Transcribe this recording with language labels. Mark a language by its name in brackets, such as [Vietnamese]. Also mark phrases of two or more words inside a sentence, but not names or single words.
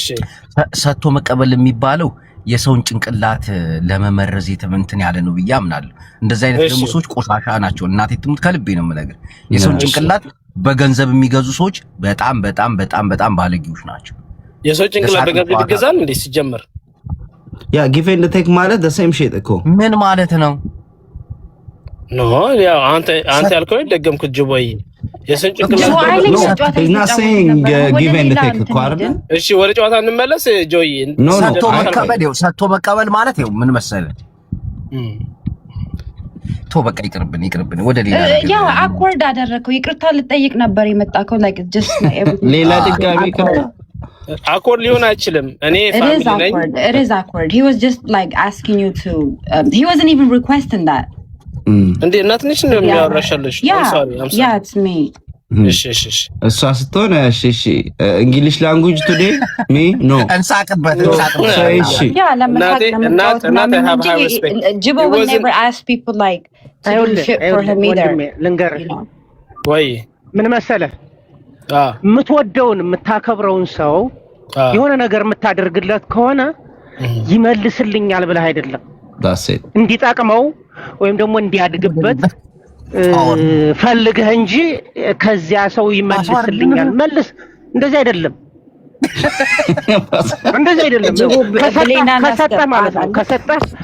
[Amharic] ሰጥቶ መቀበል የሚባለው የሰውን ጭንቅላት ለመመረዝ የተመንተን ያለ ነው ብዬ አምናለሁ። እንደዚህ አይነት ደግሞ ሰዎች ቆሻሻ ናቸው። እናቴ ትሙት ከልቤ ነው የምነግርህ። የሰውን ጭንቅላት በገንዘብ የሚገዙ ሰዎች በጣም ባለጌዎች ናቸው። የሰው ጭንቅላት በገንዘብ ይገዛል እንዴ? ሲጀመር [English] ያ give and take ማለት the same shit እኮ። [Amharic] ምን ማለት ነው? ኖ ያው አንተ ያልከው ደገምኩት ጅቦይ። የሰው ጭንቅላት [English] is not saying give and take [Amharic] እኮ አይደል? እሺ ወደ ጨዋታ እንመለስ ጆይ። ሰጥቶ መቀበል ማለት ነው ምን መሰለህ? በቃ ይቅርብን ወደ ሌላ ነገር። ያ አክወርድ አደረከው። ይቅርታ ልጠይቅ ነበር የመጣከው [English] like just [Amharic] ሌላ ድጋሚ አክወርድ ሊሆን አይችልም። እኔ ፋሚሊ ነኝ። [English] It is awkward. He was just like asking you to he wasn't even requesting that. [Amharic] እንዴ እናትንሽ ነው የሚያወራሻለሽ? [English] Yeah, it's me. [Amharic] እሺ እሷ ስትሆን እሺ [English] English language today me no [Amharic] እንሳቅበት። እሺ [English] Yeah, እናት have high respect. Jibo would never ask people like to do shit for him either. [Amharic] ልንገርህ ወይ ምን መሰለህ? የምትወደውን የምታከብረውን ሰው የሆነ ነገር የምታደርግለት ከሆነ ይመልስልኛል ብለህ አይደለም እንዲጠቅመው ወይም ደግሞ እንዲያድግበት ፈልገህ እንጂ ከዚያ ሰው ይመልስልኛል መልስ እንደዚህ አይደለም። እንደዚህ አይደለም። ከሰጠህ ማለት ነው። ከሰጠህ